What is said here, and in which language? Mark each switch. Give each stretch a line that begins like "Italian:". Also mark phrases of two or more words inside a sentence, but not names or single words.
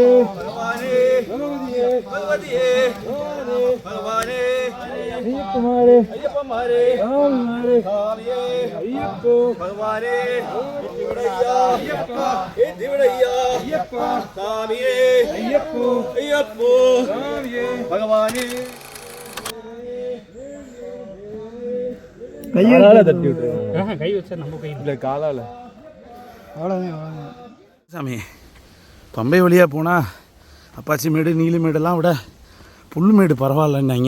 Telugu: భగవతియే భగవతియే భగవానే అయ్యప్ప మారే అయ్యప్ప మారే స్వామి మారే స్వామియే అయ్యప్ప భగవానే దేవుడయ్యా అయ్యప్ప ఏ దేవుడయ్యా అయ్యప్ప స్వామియే అయ్యప్ప అయ్యప్ప స్వామియే భగవానే
Tamil: கையால தட்டி விட்டுருங்க. கை வச்சா நம்ம கை இல்லை, காலால். அவ்வளோதான் சாமி. பம்பை வழியாக போனால் அப்பாச்சி மேடு நீலி மேடெல்லாம் விட புல் மேடு பரவாயில்லன்னாங்க.